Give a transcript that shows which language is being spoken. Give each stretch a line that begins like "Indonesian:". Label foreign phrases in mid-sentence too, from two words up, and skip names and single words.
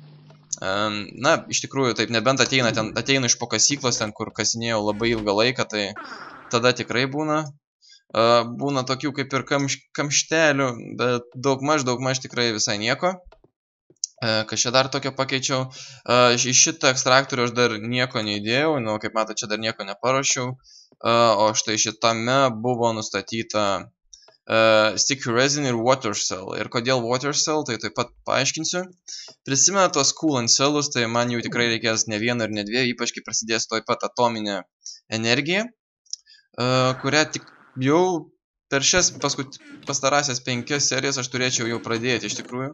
Lithuanian: Na, iš tikrųjų, taip, nebent ateina iš po kasyklos, ten, kur kasinėjau labai ilgą laiką, tai tada tikrai būna tokių kaip ir kamštelių, bet daugmaž tikrai visai nieko. Kas čia dar tokio pakeičiau. Iš šitą ekstraktorių aš dar nieko neįdėjau, nu, kaip matot, čia dar nieko neparuošiau, o štai šitame buvo nustatyta
English: sticky resin
Lithuanian: ir
English: water cell. Ir kodėl water cell,
Lithuanian: tai taip pat paaiškinsiu. Prisimenu tos
English: coolant cellus,
Lithuanian: tai man jau tikrai reikės ne vieną ir ne dviejų, ypač kai prasidės taip pat atominė energija, kurią tik jau per šias pastarąsias 5 serijas aš turėčiau jau pradėti iš tikrųjų.